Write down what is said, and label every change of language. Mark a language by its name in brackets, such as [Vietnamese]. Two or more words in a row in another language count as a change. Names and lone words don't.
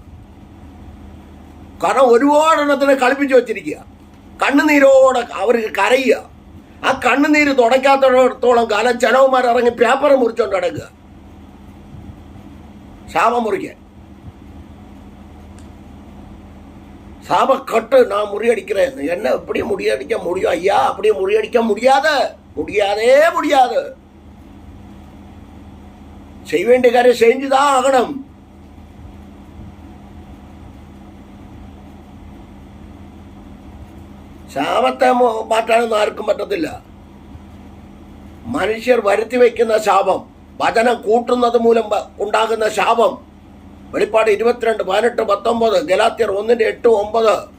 [Malayalam] കാരണം ഒരുപാടെണ്ണത്തിനെ കളിപ്പിച്ച് വെച്ചിരിക്കുക. കണ്ണുനീരോടെ അവർക്ക് കരയുക. ആ കണ്ണുനീര് തുടയ്ക്കാത്തടത്തോളം കാലം ചെലവന്മാർ ഇറങ്ങി പേപ്പർ മുറിച്ചുകൊണ്ട് കിടക്കുക ശാപം മുറിക്കാൻ. [Tamil] சாபக்கட்டு நான் முறியடிக்கிறேன். என்ன எப்படி முறியடிக்க முடியும் ஐயா? அப்படியே முறியடிக்க முடியாது, முடியாது. செய்ய வேண்டிய காரியம் செஞ்சுதான் ஆகணும். [Malayalam] ശാപത്തെ മാറ്റാനൊന്നും ആർക്കും പറ്റത്തില്ല. മനുഷ്യർ വരുത്തി വയ്ക്കുന്ന ശാപം, വചനം കൂട്ടുന്നത് മൂലം ഉണ്ടാകുന്ന ശാപം. വെളിപ്പാട് 22, 18, 19, ഗലാത്യർ 1:8, 9.